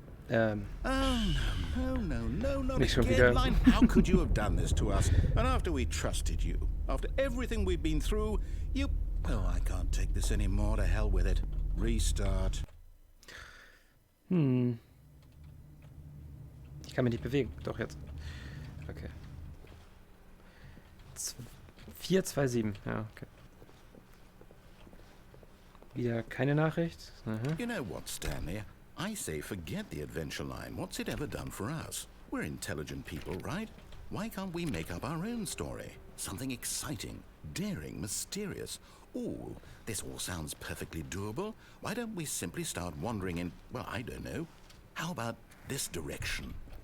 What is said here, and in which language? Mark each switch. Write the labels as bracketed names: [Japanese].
[English] Oh, no, not [German] Nicht schon [English] again, [German] wieder. [English] Line. How could you have done this to us? And after we trusted you, after everything we've been through, you... Oh, I can't take this anymore. To hell with it. Restart. [German] Ich kann mich nicht bewegen. Doch, jetzt. Okay. 427. Ja, okay. Wieder keine Nachricht. Aha. [English] You know what, Stanley? I say forget the adventure line. What's it ever done for us? We're intelligent people, right? Why can't we make up our own story? Something exciting, daring, mysterious. Ooh, this all sounds perfectly doable. Why don't we simply start wandering in, well, I don't know. How about this direction?